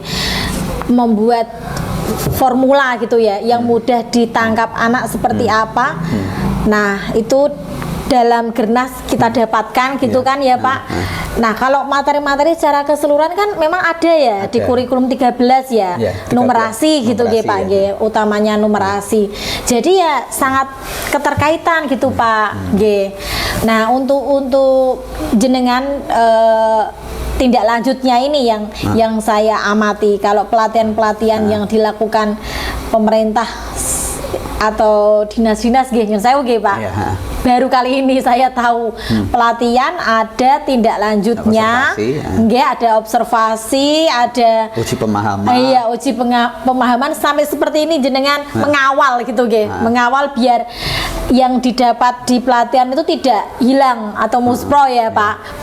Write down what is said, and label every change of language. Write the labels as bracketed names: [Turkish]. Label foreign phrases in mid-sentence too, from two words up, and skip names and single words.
[Indonesian] Membuat formula gitu ya yang mudah ditangkap anak seperti apa. Nah, itu dalam Gernas kita dapatkan gitu kan ya Pak. Nah, kalau materi-materi secara keseluruhan kan memang ada ya di kurikulum 13 ya, numerasi gitu nggih Pak nggih, utamanya numerasi. Jadi ya sangat keterkaitan gitu Pak nggih. Nah, untuk jenengan tindak lanjutnya ini yang saya amati, kalau pelatihan-pelatihan yang dilakukan pemerintah atau dinas-dinas nggih saya nggih Pak. Baru kali ini saya tahu pelatihan ada tindak lanjutnya, nggih ada observasi, ada uji pemahaman. Iya, uji pemahaman sampai seperti ini jenengan mengawal gitu nggih, mengawal biar yang didapat di pelatihan itu tidak hilang atau muspro ya Pak.